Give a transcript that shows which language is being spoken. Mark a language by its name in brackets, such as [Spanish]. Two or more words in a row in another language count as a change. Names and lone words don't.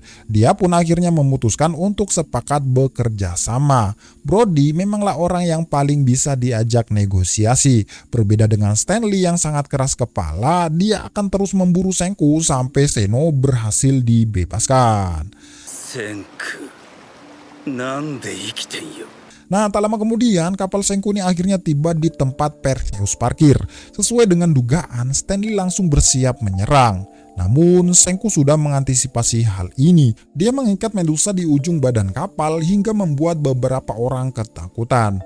[Indonesian] Dia pun akhirnya memutuskan untuk sepakat bekerja sama. Brody memanglah orang yang paling bisa diajak negosiasi. Berbeda dengan Stanley yang sangat keras kepala, dia akan terus memburu Senku sampai Zeno berhasil dibebaskan. [Japanese] センクなんで生きてんよ [Indonesian] Nah, tak lama kemudian kapal Senku ini akhirnya tiba di tempat Perseus parkir. Sesuai dengan dugaan, Stanley langsung bersiap menyerang. Namun, Senku sudah mengantisipasi hal ini. Dia mengikat Medusa di ujung badan kapal hingga membuat beberapa orang ketakutan.